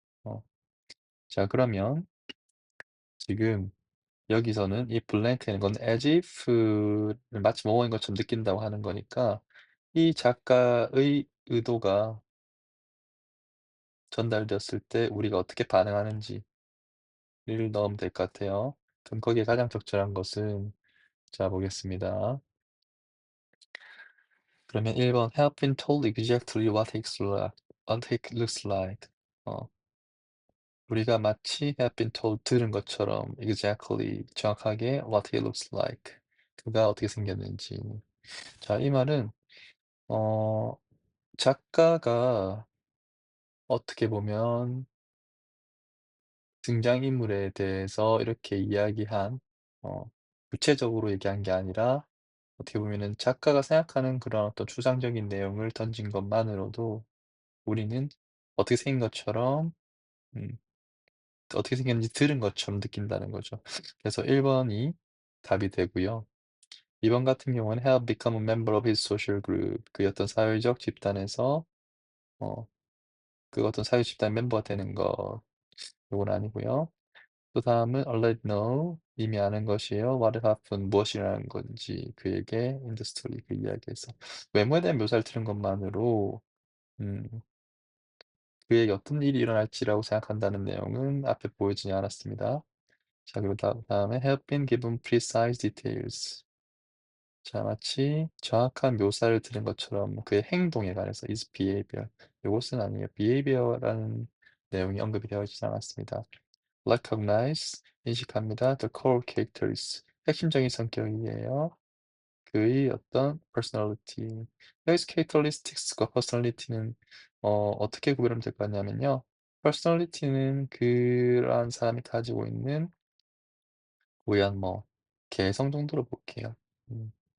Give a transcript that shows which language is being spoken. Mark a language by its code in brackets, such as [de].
[ko] 어 자 그러면 지금 여기서는 이 블랭크인 건 as if를 마치 뭐뭐인 것처럼 느낀다고 하는 거니까 이 작가의 의도가 전달되었을 때 우리가 어떻게 반응하는지를 넣으면 될 것 같아요. 그럼 거기에 가장 적절한 것은 자 보겠습니다. 그러면 1번 [en] "Have been told exactly what it looks like." [ko] 어 우리가 마치 [en] have been told [ko] 들은 것처럼 exactly 정확하게 [en] what he looks like [ko] 그가 어떻게 생겼는지. 자 이 말은 어 작가가 어떻게 보면 등장인물에 대해서 이렇게 이야기한 어 구체적으로 얘기한 게 아니라 어떻게 보면은 작가가 생각하는 그런 어떤 추상적인 내용을 던진 것만으로도 우리는 어떻게 생긴 것처럼 음 어떻게 생겼는지 들은 것처럼 느낀다는 거죠. 그래서 1 번이 답이 되고요. 2번 같은 경우는 [en] have become a member of his social group. [ko] 그의 어떤 사회적 집단에서 어 그 어떤 사회 집단 멤버가 되는 것 요건 아니고요. 그다음은 [en] already know [ko] 이미 아는 것이에요. [en] what happened [ko] 무엇이라는 건지 그에게 [en] in the story [ko] 그 이야기에서. 외모에 대한 묘사를 들은 것만으로 음 그에게 어떤 일이 일어날지라고 생각한다는 내용은 앞에 보여지지 않았습니다. 자 그리고 다음에 [en] have been given precise details. [ko] 자 마치 정확한 묘사를 들은 것처럼 그의 행동에 관해서 [en] is behavior. [ko] 요것은 아니에요. behavior라는 내용이 언급이 되어 있지 않았습니다. recognize 인식합니다. [en] the core characters [ko] 핵심적인 성격이에요. 그의 어떤 personality. 여기서 characteristics과 personality는 어떻게 구별하면 될 것 같냐면요. personality는 그러한 사람이 가지고 있는 고유한 개성 정도로 볼게요. 음.